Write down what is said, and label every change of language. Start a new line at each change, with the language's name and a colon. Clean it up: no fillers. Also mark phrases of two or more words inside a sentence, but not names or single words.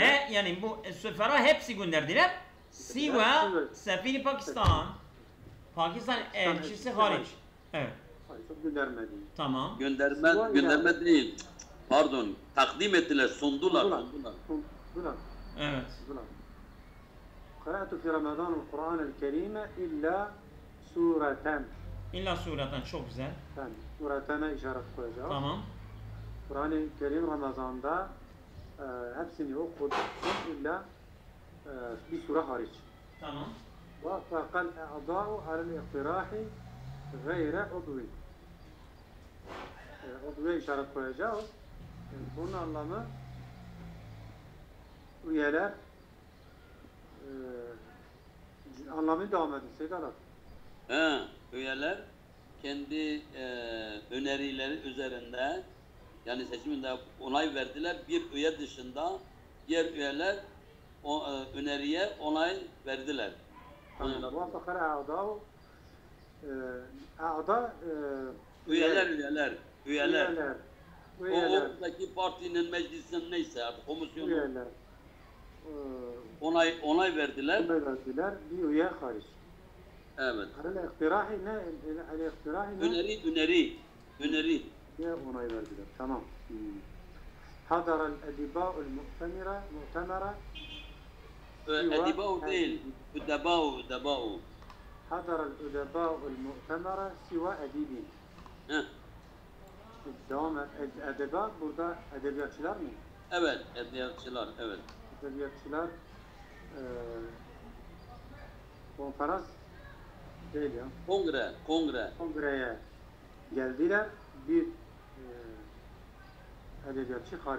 Turkish: He yani bu süfera hepsi gönderdiler.
Arabic: سوى سفير
Turkish: Pakistan. Pakistan elçisi hariç. Evet. Hayır, göndermedi. Tamam. Gönderme değil. Pardon, takdim ettiler, sundular. Sundular. Evet.
Arabic: قرأت في رمضان القرآن الكريم إلا سورة. إلا سورة
Turkish: çok güzel. Yani suretene işaret koyacağız. Tamam. Kur'an-ı Kerim Ramazan'da hepsini okuduk illa bir sure hariç. Tamam.
Arabic: وافق الأعضاء على الاقتراح غير عضوي.
Turkish: Udvuya işaret koyacağız. Bunun anlamı üyeler anlamı devam edin Seyyid Alat. Üyeler kendi önerileri üzerinde yani seçiminde onay verdiler. Bir üye dışında diğer üyeler o öneriye onay verdiler.
Arabic: وافق الأعضاء أعضاء
Turkish: Üyeler. O üyeler oradaki partinin meclisinin neyse artık komisyonu üyeler onay verdiler. onay verdiler bir üye hariç. Evet. El-iktirahi ne? El-iktirahi ne? Öneri. Niye onay verdiler? Tamam.
Arabic: حضر الأدباء المؤتمرة
Turkish: Edibâ'u değil, üdebâ'u.
Arabic: حضر الأدباء المؤتمرة سوى أديب.
Turkish: Devam et. Edeba burada edebiyatçılar mı? Evet, edebiyatçılar, evet. Edebiyatçılar konferans değil ya. Kongre. Kongreye geldiler. Bir edebiyatçı hariç.